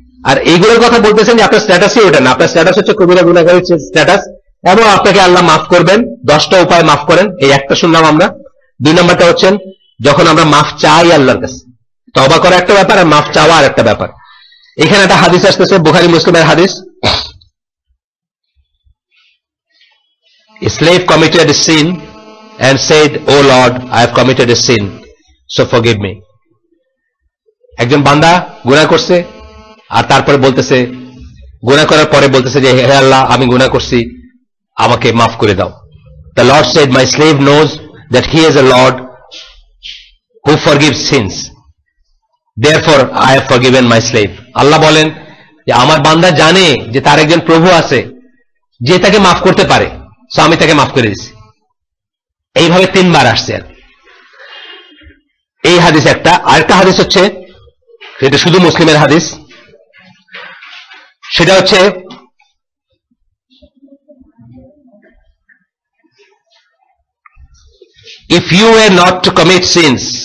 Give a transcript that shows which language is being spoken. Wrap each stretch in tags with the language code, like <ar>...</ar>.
<bn>আর এইগুলোর কথা বলতেছেন যে আপনার স্ট্যাটাসই ওটা না, আপনার স্ট্যাটাস হচ্ছে কবিরা গুনাহগারের স্ট্যাটাস, এবং আপনাকে আল্লাহ মাফ করবেন। 10টা উপায় মাফ করেন, এই একটা শুনলাম আমরা। 2 নম্বরটা হচ্ছেন যখন আমরা মাফ চাই আল্লাহর কাছে, তওবা করা একটা ব্যাপার আর মাফ চাওয়া আর একটা ব্যাপার। এখানে একটা হাদিস আসতেছে, বুখারী মুসলিমের হাদিস।</bn> <en>A slave committed a sin and said, "Oh Lord, I have committed a sin, so forgive me."</en> <bn>একজন বান্দা গুনাহ করছে আর তারপরে বলতেছে, গুনাহ করার পরে বলতেছে যে হে আল্লাহ আমি গুনাহ করছি, আমাকে মাফ করে দাও।</bn> <en>The Lord said, "My slave knows that he is a Lord who forgives sins. Therefore I have forgiven my slave."</en> <bn>আল্লাহ বলেন যে আমার বান্দা জানে যে তার একজন প্রভু আছে যে তাকে মাফ করতে পারে, সো আমি তাকে মাফ করে দিয়েছি। এইভাবে 3 বার আসছে। এই হাদিস একটা। আরেকটা হাদিস হচ্ছে, এটা শুধু মুসলিমের হাদিস, সেটা হচ্ছে</bn> <en>if you were not to commit sins,</en>